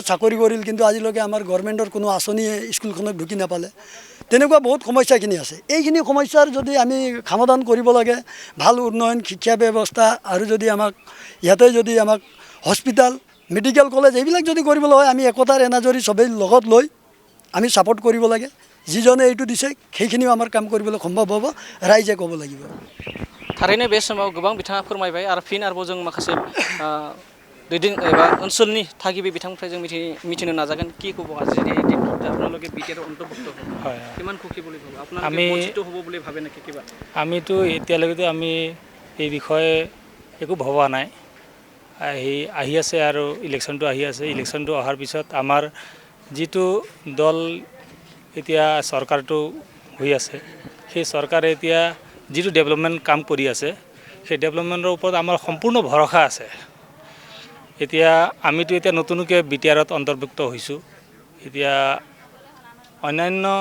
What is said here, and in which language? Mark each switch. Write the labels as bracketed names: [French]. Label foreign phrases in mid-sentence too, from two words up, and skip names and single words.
[Assamese] চাকৰি কৰিল কিন্তু আজিলৈকে আমাৰ গভৰ্ণমেণ্টৰ কোনো আঁচনিয়ে স্কুলখনত ঢুকি নাপালে তেনেকুৱা বহুত সমস্যাখিনি আছে এইখিনি সমস্যাৰ যদি আমি সমাধান কৰিব লাগে ভাল উন্নয়ন শিক্ষা ব্যৱস্থা আৰু যদি আমাক ইয়াতে যদি আমাক [English] hospital medical college [Assamese] এইবিলাক যদি কৰিবলৈ হয় আমি একতাৰ এনাজৰী সবেই লগত লৈ আমি সাপোর্ট কৰিব লাগে যিজনে এইটো দিছে সেইখিনিও আমাৰ কাম কৰিবলৈ সম্ভৱ হ'ব ৰাইজে ক'ব লাগিব [Bodo] थारैनो बे समाव गोबां बिथाङा फोरमायबाय आरो फिन आरोबाव जों माखासे दैदेन एबा ओनसोलनि थागिबि बिथांनिफ्राय जों मिथिनो नाजागोन [Assamese] কি ক'ব আজি এই দিনটোত আপোনালোকে BTR অন্তৰ্ভুক্ত হয় কিমান খুশি বুলি ভাবে আপোনালোকে বঞ্চিত হ'ব বুলি ভাবে নেকি কিবা আমিতো এতিয়ালৈকে আমি এই বিষয়ে একো ভবা নাই আহি আছে আৰু ইলেকশ্যনটো আহি আছে ইলেকশ্যনটো অহাৰ পিছত আমাৰ যিটো দল এতিয়া চৰকাৰটো হৈ আছে সেই চৰকাৰে এতিয়া যিটো ডেভেলপমেণ্ট কাম কৰি আছে সেই ডেভেলপমেণ্টৰ ওপৰত আমাৰ সম্পূৰ্ণ ভৰসা আছে এতিয়া আমিতো এতিয়া নতুনকৈ BTRত অন্তৰ্ভুক্ত হৈছোঁ এতিয়া অন্যান্য